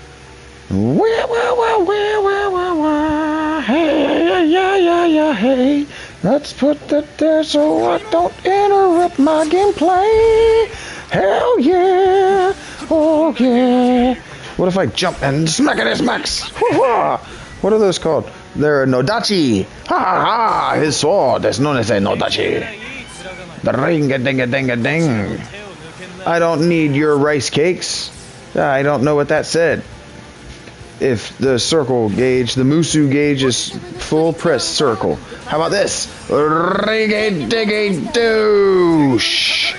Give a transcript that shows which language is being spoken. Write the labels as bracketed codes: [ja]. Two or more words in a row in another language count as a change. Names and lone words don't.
[en] Hey, yeah, hey. Let's put that there so I don't interrupt my gameplay. Hell yeah. Oh yeah. What if I jump and smack it as max? What are those called? They're Nodachi. Ha ha ha. His sword is known as a Nodachi. The ring-a-ding-a-ding-a-ding. I don't need your rice cakes. I don't know what that said. If the circle gauge, the Musu gauge is full, press circle. How about this? Rig-a-dig-a-douche.